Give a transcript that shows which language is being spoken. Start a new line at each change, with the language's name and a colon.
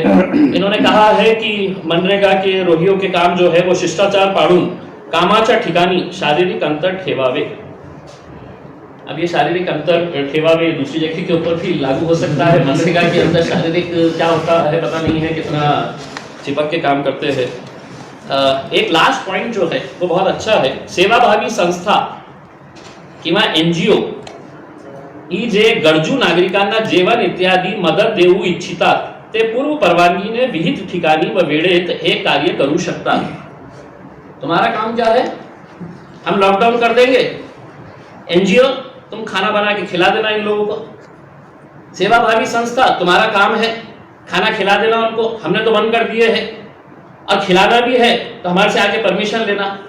Hindi: इन्होंने कहा है कि मनरेगा के रोहियों के काम जो है वो
Marathi: शिष्टाचार पाळून कामाच्या ठिकाणी शारीरिक अंतर ठेवावे।
Hindi: अब ये
Marathi: शारीरिक अंतर ठेवावे
Hindi: दूसरी जगह के ऊपर भी लागू हो सकता है। मनरेगा के अंदर शारीरिक क्या होता है पता नहीं है, कितना चिपक के काम करते हैं। एक लास्ट पॉइंट जो है वो बहुत अच्छा है।
Marathi: सेवाभावी संस्था किंवा NGO ही जे गरजू नागरिकांना जेवण इत्यादी मदत देऊ इच्छितात ते पूर्व परवानगीने विहित ठिकाणी व वेळेत हे कार्य करू शकतात।
Hindi: तुम्हारा काम क्या है? हम लॉकडाउन कर देंगे, NGO तुम खाना बना के खिला देना इन लोगों को। सेवाभावी संस्था तुम्हारा काम है खाना खिला देना उनको, हमने तो बंद कर दिए हैं और खिलाना भी है तो हमारे से आके परमिशन लेना।